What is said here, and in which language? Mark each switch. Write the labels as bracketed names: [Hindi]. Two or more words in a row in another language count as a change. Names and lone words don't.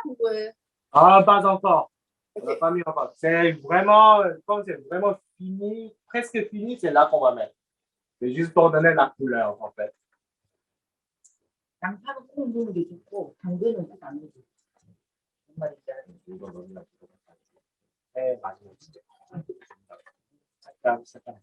[French] Ah, pas encore. On OK. n'a pas mis encore. C'est vraiment, quand c'est vraiment fini, presque fini, c'est là qu'on va mettre. C'est juste pour donner la couleur, en fait. [Korean] 양파는 콩 넣는 게 좋고 당근은 꼭 안 넣어도 돼. 뭔 말인지 알지? 맞아요. 진짜. 잠깐.